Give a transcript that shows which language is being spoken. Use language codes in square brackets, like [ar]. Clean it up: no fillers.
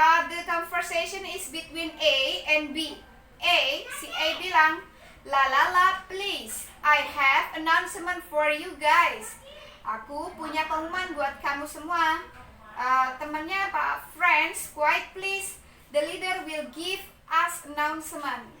[en] The conversation is between A and B. [id] Si A bilang, [en] la, please, I have announcement for you guys. [id] Aku punya pengumuman buat kamu semua. Temannya Pak [en] Friends, quiet please. The leader will give us announcement.